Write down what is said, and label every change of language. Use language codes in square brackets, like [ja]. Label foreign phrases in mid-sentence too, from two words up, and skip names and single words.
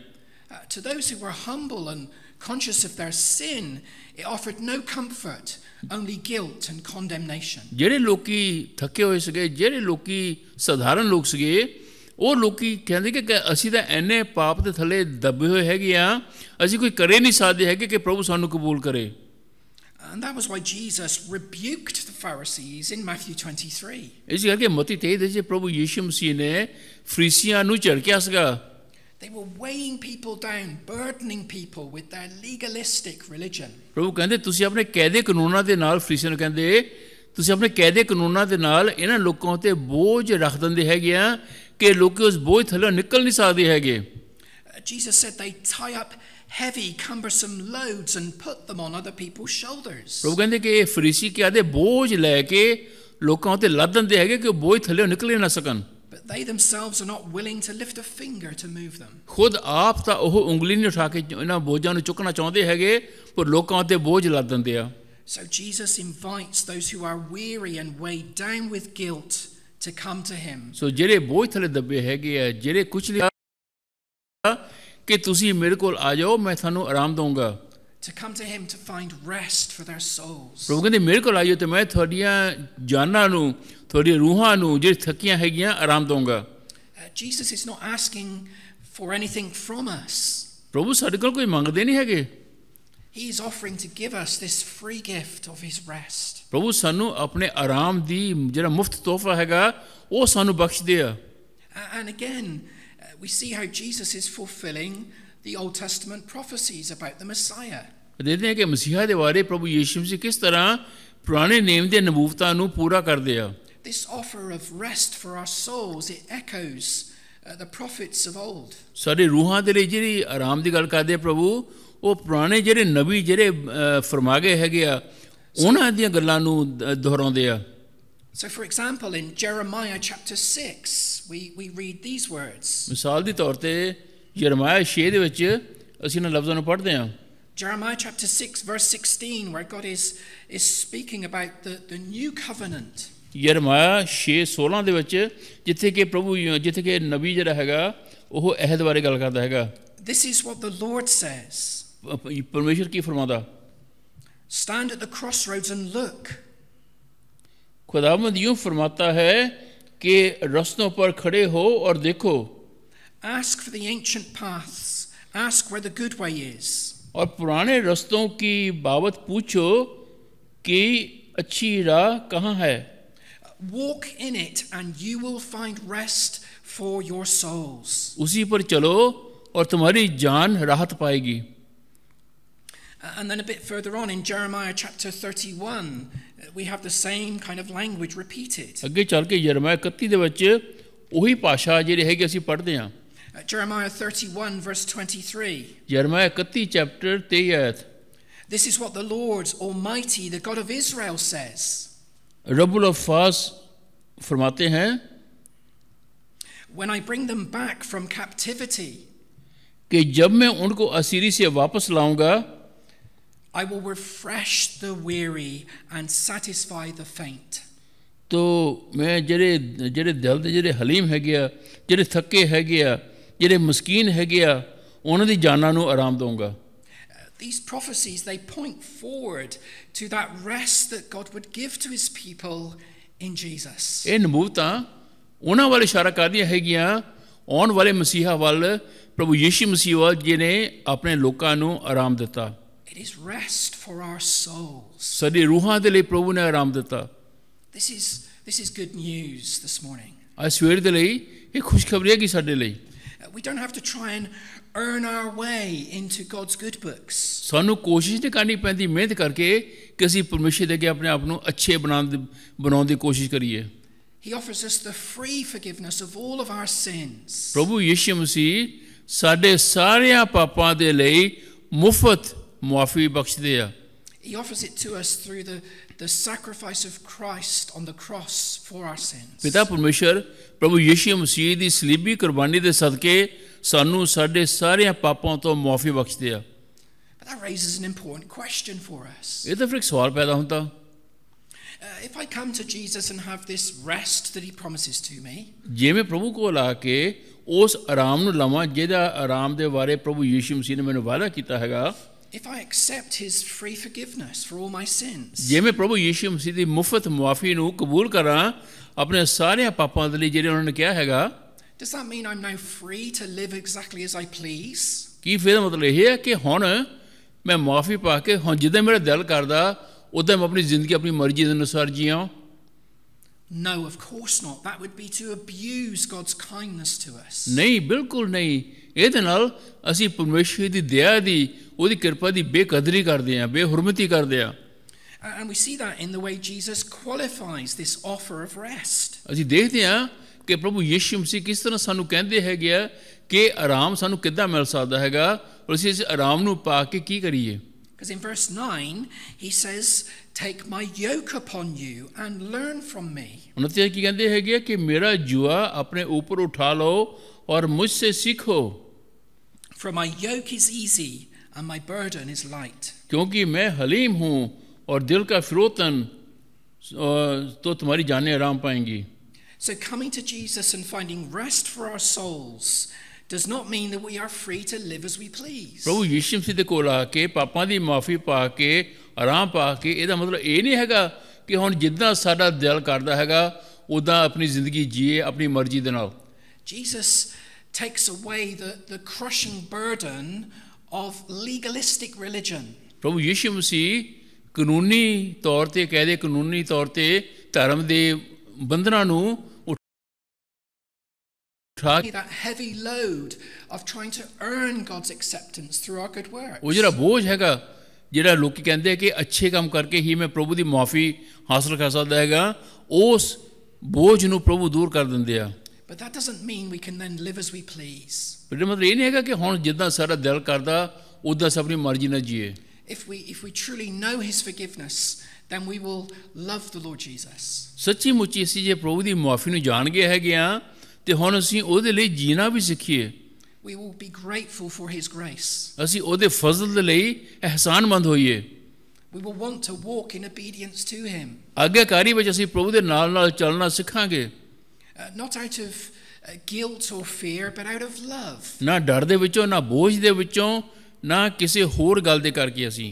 [en] To those who were humble and conscious of their sin, it offered no comfort, only guilt and condemnation. [pa] ਜਿਹੜੇ ਲੋਕੀ ਥੱਕੇ ਹੋਏ ਸੀਗੇ, ਜਿਹੜੇ ਲੋਕੀ ਸਧਾਰਨ ਲੋਕ ਸੀਗੇ, ਉਹ ਲੋਕੀ ਕਹਿੰਦੇ ਕਿ ਅਸੀਂ ਤਾਂ ਇੰਨੇ ਪਾਪ ਦੇ ਥੱਲੇ ਦੱਬੇ ਹੋਏ ਹੈਗੇ ਆ, ਅਸੀਂ ਕੋਈ ਕਰੇ ਨਹੀਂ ਸਕਦੇ ਹੈਗੇ ਕਿ ਪ੍ਰਭੂ ਸਾਨੂੰ ਕਬੂਲ ਕਰੇ। [en] And that was why Jesus rebuked the Pharisees in Matthew 23. [pa] ਇਸ ਕਰਕੇ ਮਤੀ 23 ਦੇ ਵਿੱਚ ਪ੍ਰਭੂ ਯਿਸੂ ਮਸੀਹ ਨੇ ਫਰੀਸੀਆਂ ਨੂੰ ਝਿੜਕਿਆ ਸੀਗਾ। [en] They were weighing people down, burdening people with their legalistic religion. [pa] ਪ੍ਰਭੂ ਕਹਿੰਦੇ ਤੁਸੀਂ ਆਪਣੇ ਕਾਇਦੇ ਕਾਨੂੰਨਾਂ ਦੇ ਨਾਲ, ਫਰੀਸੀਆਂ ਨੂੰ ਕਹਿੰਦੇ ਤੁਸੀਂ ਆਪਣੇ ਕਾਇਦੇ ਕਾਨੂੰਨਾਂ ਦੇ ਨਾਲ ਇਹਨਾਂ ਲੋਕਾਂ ਉੱਤੇ ਬੋਝ ਰੱਖ ਦਿੰਦੇ ਹੈਗੇ ਆ ਕਿ ਲੋਕੀ ਉਸ ਬੋਝ ਥੱਲੇ ਨਿਕਲ ਨਹੀਂ ਸਕਦੇ ਹੈਗੇ। [en] Jesus said they tie up heavy, cumbersome loads and put them on other people's shoulders. [pa] ਪ੍ਰਭੂ ਕਹਿੰਦੇ ਕਿ ਇਹ ਫਰੀਸੀ ਕੀ ਆਦੇ ਬੋਝ ਲੈ ਕੇ ਲੋਕਾਂ ਉੱਤੇ ਲੱਦ ਦਿੰਦੇ ਹੈਗੇ ਕਿ ਉਹ ਬੋਝ ਥੱਲੇ ਨਿਕਲ ਨਾ ਸਕਣ। [en] But they themselves are not willing to lift a finger to move them. [pa] ਖੁਦ ਆਪ ਤਾਂ ਉਹ ਉਂਗਲੀ ਨਹੀਂ ਉਠਾ ਕੇ ਇਹਨਾਂ ਬੋਝਾਂ ਨੂੰ ਚੁੱਕਣਾ ਚਾਹੁੰਦੇ ਹੈਗੇ, ਪਰ ਲੋਕਾਂ ਉੱਤੇ ਬੋਝ ਲੱਦ ਦਿੰਦੇ ਆ। [en] So Jesus invites those who are weary and weighed down with guilt to come to him. [pa] ਸੋ ਜਿਹੜੇ ਬੋਝ ਥੱਲੇ ਦੱਬੇ ਹੈਗੇ ਆ, ਜਿਹੜੇ ਕੁਛ ਲਿਆ ਕਿ ਤੁਸੀਂ ਮੇਰੇ ਕੋਲ ਆ ਜਾਓ, ਮੈਂ ਤੁਹਾਨੂੰ ਆਰਾਮ ਦਊਂਗਾ। [en] To come to him to find rest for their souls. [pa] ਪ੍ਰਭੂ ਕਹਿੰਦੇ ਮੇਰੇ ਕੋਲ ਆਇਓ ਤੇ ਮੈਂ ਤੁਹਾਡੀਆਂ ਜਾਨਾਂ ਨੂੰ, ਤੁਹਾਡੀਆਂ ਰੂਹਾਂ ਨੂੰ ਜਿਹੜੀ ਥੱਕੀਆਂ ਹੈਗੀਆਂ ਆਰਾਮ ਦਊਂਗਾ। [en] Jesus is not asking for anything from us. [pa] ਪ੍ਰਭੂ ਸਾਡੇ ਕੋਲ ਕੋਈ ਮੰਗਦੇ ਨਹੀਂ ਹੈਗੇ। [en] He is offering to give us this free gift of his rest. [pa] ਪ੍ਰਭੂ ਸਾਨੂੰ ਆਪਣੇ ਆਰਾਮ ਦੀ ਜਿਹੜਾ ਮੁਫਤ ਤੋਹਫਾ ਹੈਗਾ ਉਹ ਸਾਨੂੰ ਬਖਸ਼ਦੇ ਆ। [en] And again, we see how Jesus is fulfilling the Old Testament prophecies about the Messiah. [pa] ਦੇਖਦੇ ਹਾਂ ਕਿ ਮਸੀਹਾ ਦੇ ਬਾਰੇ ਪ੍ਰਭੂ ਯਿਸੂ ਮਸੀਹ ਕਿਸ ਤਰ੍ਹਾਂ ਪੁਰਾਣੇ ਨੇਮ ਦੇ ਨਬੂਵਤਾਂ ਨੂੰ ਪੂਰਾ ਕਰਦੇ ਆ। [en] This offer of rest for our souls, it echoes the prophets of old. [pa] ਸਾਡੇ ਰੂਹਾਂ ਦੇ ਲਈ ਜਿਹੜੀ ਆਰਾਮ ਦੀ ਗੱਲ ਕਰਦੇ ਆ ਪ੍ਰਭੂ, ਉਹ ਪੁਰਾਣੇ ਜਿਹੜੇ ਨਬੀ ਜਿਹੜੇ ਫਰਮਾਗੇ ਹੈਗੇ ਆ ਉਹਨਾਂ ਦੀਆਂ ਗੱਲਾਂ ਨੂੰ ਦੁਹਰਾਉਂਦੇ ਆ। [en] So for example, in Jeremiah chapter 6, we read these words. [pa] ਮਿਸਾਲ ਦੇ ਤੌਰ ਤੇ ਯਰਮੀਆ 6 ਦੇ ਵਿੱਚ ਅਸੀਂ ਇਹਨਾਂ ਲਫ਼ਜ਼ਾਂ ਨੂੰ ਪੜ੍ਹਦੇ ਹਾਂ। [en] Jeremiah chapter 6 verse 16, where God is speaking about the new covenant. [pa] ਯਰਮੀਆ 6:16 ਦੇ ਵਿੱਚ ਜਿੱਥੇ ਕਿ ਨਬੀ ਜਿਹੜਾ ਹੈਗਾ ਉਹ ਅਹਿਦ ਬਾਰੇ ਗੱਲ ਕਰਦਾ ਹੈਗਾ। [en] This is what the Lord says. [ur] پرمیشور کی فرماتا, [en] Stand at the crossroads and look. [ur] خداوند یوں فرماتا ہے کہ راستوں پر کھڑے ہو اور دیکھو, [en] Ask for the ancient paths. Ask where the good way is. [ur] اور پرانے راستوں کی بابت پوچھو کہ اچھی راہ کہاں ہے. [en] Walk in it and you will find rest for your souls. [ur] اسی پر چلو اور تمہاری جان راحت پائے گی. [en] And then a bit further on in Jeremiah chapter 31, we have the same kind of language repeated. [pa] ਅੱਗੇ ਚੱਲ ਕੇ ਯਰਮੀਆ 31 ਦੇ ਵਿੱਚ ਉਹੀ ਭਾਸ਼ਾ ਜਿਹੜੀ ਹੈਗੀ ਅਸੀਂ ਪੜ੍ਹਦੇ ਹਾਂ। [en] Jeremiah 31 verse 23. [pa] ਯਰਮੀਆ 31 ਚੈਪਟਰ 23 ਆਇਤ। [en] This is what the Lord Almighty, the God of Israel, says. [ur] رب الافاظ فرماتے ہیں, [en] When I bring them back from captivity, [ur] کہ جب میں ان کو اسیری سے واپس لاؤں گا, [en] I will refresh the weary and satisfy the faint. [ur] تو میں [pa] ਜਿਹੜੇ ਦਿਲ ਦੇ ਜਿਹੜੇ ਹਲੀਮ ਹੈਗੇ ਆ, ਜਿਹੜੇ ਥੱਕੇ ਹੈਗੇ ਆ, ਜਿਹੜੇ ਮਸਕੀਨ ਹੈਗੇ ਆ, ਉਹਨਾਂ ਦੀ ਜਾਨਾਂ ਨੂੰ ਆਰਾਮ ਦਊਂਗਾ। [en] These prophecies, they point forward to that rest that God would give to his people in Jesus. [pa] ਇਹ ਨਬੂਵਤਾਂ ਉਹਨਾਂ ਵੱਲ ਇਸ਼ਾਰਾ ਕਰਦੀਆਂ ਹੈਗੀਆਂ, ਆਉਣ ਵਾਲੇ ਮਸੀਹਾ ਵੱਲ, ਪ੍ਰਭੂ ਯੀਸ਼ੂ ਮਸੀਹ ਵੱਲ, ਜਿਹਨੇ ਆਪਣੇ ਲੋਕਾਂ ਨੂੰ ਆਰਾਮ ਦਿੱਤਾ। [en] It is rest for our souls. [pa] ਸਾਡੀ ਰੂਹਾਂ ਦੇ ਲਈ ਪ੍ਰਭੂ ਨੇ ਆਰਾਮ ਦਿੱਤਾ। [en] This is good news this morning. [pa] ਅੱਜ ਸਵੇਰ ਦੇ ਲਈ ਇਹ ਖੁਸ਼ਖਬਰੀ ਹੈ ਕਿ ਸਾਡੇ ਲਈ [en] We don't have to try and earn our way into God's good books. [pa] ਸਾਨੂੰ ਕੋਸ਼ਿਸ਼ ਨਹੀਂ ਕਰਨੀ ਪੈਂਦੀ ਮਿਹਨਤ ਕਰਕੇ ਕਿ ਅਸੀਂ ਪਰਮੇਸ਼ਰ ਦੇ ਅੱਗੇ ਆਪਣੇ ਆਪ ਨੂੰ ਅੱਛੇ ਬਣਾਉਣ ਦੀ ਕੋਸ਼ਿਸ਼ ਕਰੀਏ। [en] He offers us the free forgiveness of all of our sins. [pa] ਪ੍ਰਭੂ ਯਿਸੂ ਮਸੀਹ ਸਾਡੇ ਸਾਰਿਆਂ ਪਾਪਾਂ ਦੇ ਲਈ ਮੁਫਤ ਮੁਆਫੀ ਬਖਸ਼ਦੇ ਆ। [en] He offers it to us through the sacrifice of Christ on the cross for our sins. [pa] ਪਿਤਾ ਪਰਮੇਸ਼ਰ ਪ੍ਰਭੂ ਯਿਸੂ ਮਸੀਹ ਦੀ ਸਲੀਬੀ ਕੁਰਬਾਨੀ ਦੇ ਸਦਕੇ ਸਾਨੂੰ ਸਾਡੇ ਸਾਰਿਆਂ ਪਾਪਾਂ ਤੋਂ ਮੁਆਫੀ ਬਖਸ਼ਦੇ ਆ। [en] But that raises an important question for us. [pa] ਇਹ ਤਾਂ ਫਿਰ ਇੱਕ ਸਵਾਲ ਪੈਦਾ ਹੁੰਦਾ, [en] If I come to Jesus and have this rest that he promises to me, [pa] ਜੇ ਮੈਂ ਪ੍ਰਭੂ ਕੋਲ ਆ ਕੇ ਉਸ ਆਰਾਮ ਨੂੰ ਲਵਾਂ ਜਿਹਦਾ ਆਰਾਮ ਦੇ ਬਾਰੇ ਪ੍ਰਭੂ ਯਿਸੂ ਮਸੀਹ ਨੇ ਮੈਨੂੰ ਵਾਅਦਾ ਕੀਤਾ ਹੈਗਾ, [en] if I accept his free forgiveness for all my sins, [pa] ਜੇ ਮੈਂ ਪ੍ਰਭੂ ਯਿਸੂ ਮਸੀਹ ਦੀ ਮੁਫਤ ਮੁਆਫੀ ਨੂੰ ਕਬੂਲ ਕਰਾਂ ਆਪਣੇ ਸਾਰਿਆਂ ਪਾਪਾਂ ਦੇ ਲਈ ਜਿਹੜੇ ਉਹਨਾਂ ਨੇ ਕਿਹਾ ਹੈਗਾ, [en] does that mean I'm now free to live exactly as I please? [pa] ਕੀ ਫਿਰ ਮਤਲਬ ਇਹ ਹੈ ਕਿ ਹੁਣ ਮੈਂ ਮੁਆਫੀ ਪਾ ਕੇ ਹੁਣ ਜਿੱਦਾਂ ਮੇਰਾ ਦਿਲ ਕਰਦਾ ਉੱਦਾਂ ਮੈਂ ਆਪਣੀ ਜ਼ਿੰਦਗੀ ਆਪਣੀ ਮਰਜ਼ੀ ਦੇ ਅਨੁਸਾਰ ਜੀਵਾਂ? [en] No, of course not. That would be to abuse God's kindness to us. [pa] ਨਹੀਂ, ਬਿਲਕੁਲ ਨਹੀਂ। ਇਹਦੇ ਨਾਲ ਅਸੀਂ ਪਰਮੇਸ਼ਰ ਦੀ ਦਇਆ ਦੀ, ਉਹਦੀ ਕਿਰਪਾ ਦੀ ਬੇਕਦਰੀ ਕਰਦੇ ਹਾਂ, ਬੇਹੁਰਮਤੀ ਕਰਦੇ ਹਾਂ। [en] And we see that in the way Jesus qualifies this offer of rest. [pa] ਅਸੀਂ ਦੇਖਦੇ ਹਾਂ ਕਿ ਪ੍ਰਭੂ ਯਿਸੂ ਮਸੀਹ ਕਿਸ ਤਰ੍ਹਾਂ ਸਾਨੂੰ ਕਹਿੰਦੇ ਹੈਗੇ ਆ ਕਿ ਆਰਾਮ ਸਾਨੂੰ ਕਿੱਦਾਂ ਮਿਲ ਸਕਦਾ ਹੈਗਾ, ਔਰ ਅਸੀਂ ਇਸ ਆਰਾਮ ਨੂੰ ਪਾ ਕੇ ਕੀ ਕਰੀਏ। [en] Because in verse 9, he says, take my yoke upon you and learn from me. [pa] ਉਹਨਾਂ ਤੇ ਕੀ ਕਹਿੰਦੇ ਹੈਗੇ ਆ ਕਿ ਮੇਰਾ ਜੂਆ ਆਪਣੇ ਉੱਪਰ ਉਠਾ ਲਓ ਔਰ [ur] مجھ سے سیکھو, [en] For my yoke is easy and my burden is light. [ur] کیونکہ میں حلیم ہوں اور دل کا فروتن تو تمہاری جانیں آرام پائیں گی. [en] So coming to Jesus and finding rest for our souls does not mean that we are free to live as we please. [pa] ਪ੍ਰਭੂ ਯਿਸੂ ਮਸੀਹ ਦੇ ਕੋਲ ਆ ਕੇ ਪਾਪਾਂ ਦੀ ਮਾਫੀ ਪਾ ਕੇ ਆਰਾਮ ਪਾ ਕੇ ਇਹਦਾ ਮਤਲਬ ਇਹ ਨਹੀਂ ਹੈਗਾ ਕਿ ਹੁਣ ਜਿੱਦਾਂ ਸਾਡਾ ਦਿਲ ਕਰਦਾ ਹੈਗਾ ਉਦਾਂ ਆਪਣੀ ਜ਼ਿੰਦਗੀ ਜੀਏ ਆਪਣੀ ਮਰਜ਼ੀ ਦੇ ਨਾਲ। [en] Jesus takes away the crushing burden of legalistic religion. [pa] ਪ੍ਰਭੂ ਯਿਸੂ ਮਸੀਹ ਕਾਨੂੰਨੀ ਤੌਰ ਤੇ ਕਹਦੇ ਕਾਨੂੰਨੀ ਤੌਰ ਤੇ ਧਰਮ ਦੇ ਬੰਧਨਾਂ ਨੂੰ [en] that heavy load of trying to earn God's acceptance through our good works. [pa] ਉਹ ਜਿਹੜਾ ਬੋਝ ਹੈਗਾ ਜਿਹੜਾ ਲੋਕੀ ਕਹਿੰਦੇ ਕਿ ਅੱਛੇ ਕੰਮ ਕਰਕੇ ਹੀ ਮੈਂ ਪ੍ਰਭੂ ਦੀ ਮਾਫੀ ਹਾਸਲ ਕਰ ਸਕਦਾ ਹੈਗਾ, ਉਸ ਬੋਝ ਨੂੰ ਪ੍ਰਭੂ ਦੂਰ ਕਰ ਦਿੰਦੇ ਆ। [en] But that doesn't mean we can then live as we please. [pa] ਇਹਦਾ ਮਤਲਬ ਇਹ ਨਹੀਂ ਹੈਗਾ ਕਿ ਹੁਣ ਜਿੱਦਾਂ ਸਾਡਾ ਦਿਲ ਕਰਦਾ ਉਦਾਂ ਆਪਣੀ ਮਰਜ਼ੀ ਨਾਲ ਜੀਏ। [en] If we truly know his forgiveness, then we will love the Lord Jesus. [pa] ਸੱਚੀ ਮੁੱਚੀ ਅਸੀਂ ਜੇ ਪ੍ਰਭੂ ਦੀ ਮਾਫੀ ਨੂੰ ਜਾਣ ਗਏ ਹੈਗੇ ਆ ਤੇ ਹੁਣ ਅਸੀਂ ਉਹਦੇ ਲਈ ਜੀਣਾ ਵੀ ਸਿੱਖੀਏ। [en] We will be grateful for his grace. [pa] ਅਸੀਂ ਉਹਦੇ ਫਜ਼ਲ ਦੇ ਲਈ ਅਹਿਸਾਨਮੰਦ ਹੋਈਏ। [en] We will want to walk in obedience to him. [pa] ਆਗਿਆਕਾਰੀ ਵਿੱਚ ਅਸੀਂ ਪ੍ਰਭੂ ਦੇ ਨਾਲ ਨਾਲ ਚੱਲਣਾ ਸਿੱਖਾਂਗੇ। [en] Not out of guilt or fear, but out of love. [pa] ਨਾ ਡਰ ਦੇ ਵਿੱਚੋਂ ਨਾ ਬੋਝ ਦੇ ਵਿੱਚੋਂ ਨਾ ਕਿਸੇ ਹੋਰ ਗੱਲ ਦੇ ਕਰਕੇ ਅਸੀਂ।